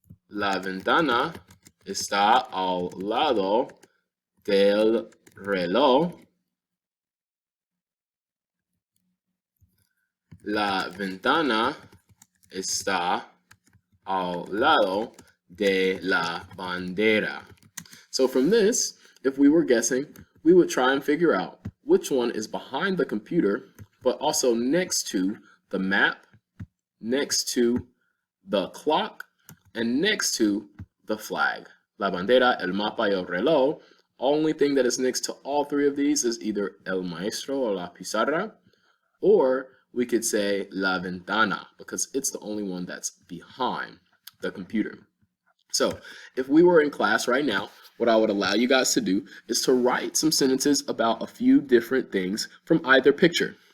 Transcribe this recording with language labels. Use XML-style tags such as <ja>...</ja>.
<es>La ventana está al lado del reloj. La ventana está al lado de la bandera.</es> <en>So from this, if we were guessing, we would try and figure out which one is behind the computer, but also next to the map, next to the clock, and next to the flag.</en> <es>La bandera, el mapa, y el reloj.</es> <en>Only thing that is next to all three of these is either el maestro or la pizarra, or we could say la ventana because it's the only one that's behind the computer. So if we were in class right now, what I would allow you guys to do is to write some sentences about a few different things from either picture.</en>